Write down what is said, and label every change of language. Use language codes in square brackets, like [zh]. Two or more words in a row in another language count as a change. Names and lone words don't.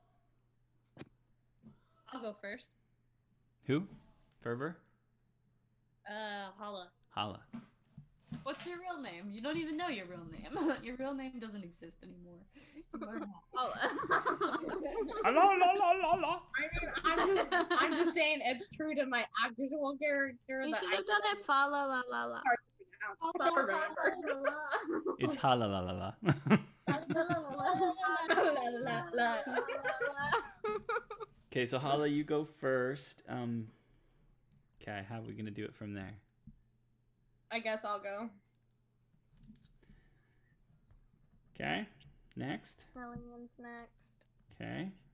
[en] I'll go first. Who? Fervor? Hala. Hala. What's your real name? You don't even know your real name. Your real name doesn't exist anymore. You are not. La la la la la. I mean, I'm just saying it's true to my actual character. You that should I have done it fa la la la la. I'll remember. It's hala la la la. La, la, la. Okay, so Hala, you go first. Okay, how are we gonna do it from there? I guess I'll go. Okay, next. Alien's next. Okay.